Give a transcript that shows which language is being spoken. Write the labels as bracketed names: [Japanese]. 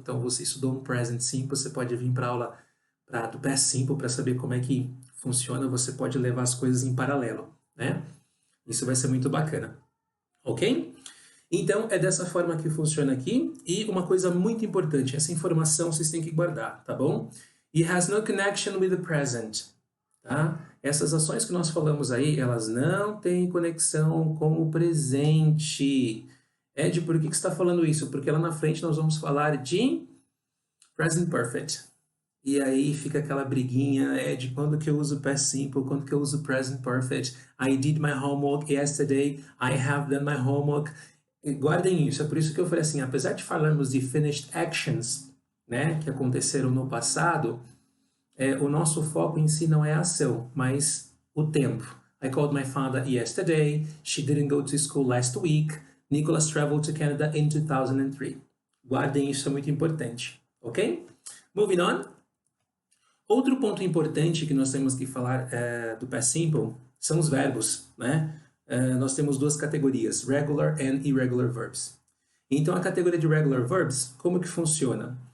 [Portuguese] Então, você estudou um Present Simple, você pode vir para a aula do Past Simple para saber como é que funciona. Você pode levar as coisas em paralelo, né? Isso vai ser muito bacana, ok? Então, é dessa forma que funciona aqui. E uma coisa muito importante, essa informação vocês têm que guardar, tá bom? [English] It has no connection with the present. [Portuguese] Tá? Essas ações que nós falamos aí, elas não têm conexão com o presente. Ed, por que você está falando isso? Porque lá na frente nós vamos falar de present perfect. E aí fica aquela briguinha de quando que eu uso past simple, quando que eu uso present perfect. [English] I did my homework yesterday, I have done my homework. [Portuguese] E guardem isso, é por isso que eu falei assim, apesar de falarmos de [English] finished actions, [Portuguese] né, que aconteceram no passado, o nosso foco em si não é a ação, mas o tempo. [English] I called my father yesterday, she didn't go to school last week, Nicholas traveled to Canada in 2003. [Portuguese] Guardem isso, é muito importante, ok? [English] Moving on. [Portuguese] Outro ponto importante que nós temos que falar do past simple são os verbos, né? Nós temos duas categorias, [English] regular and irregular verbs. [Portuguese] Então, a categoria de regular verbs, como que funciona?